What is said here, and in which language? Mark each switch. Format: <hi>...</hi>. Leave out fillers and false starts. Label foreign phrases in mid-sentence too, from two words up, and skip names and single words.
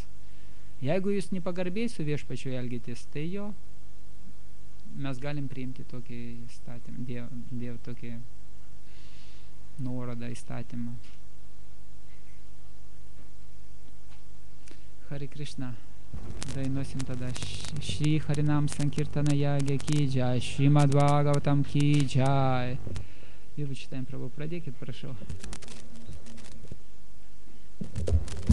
<lt>Jeigu jūs nepagarbiai su viešpačiu elgėtis, tai jo, mes galim priimti tokį įstatymą, Dievo tokį nuorodą įstatymą. Hare Krishna. Dainuosim tada</lt> <hi>श्री हरिनाम संकीर्तन यज्ञ की जय, श्रीमद् भागवतम् की जय.</hi> <ru>Уже читаем,</ru> <lt>Prabhu, pradėkit, prašau.</lt>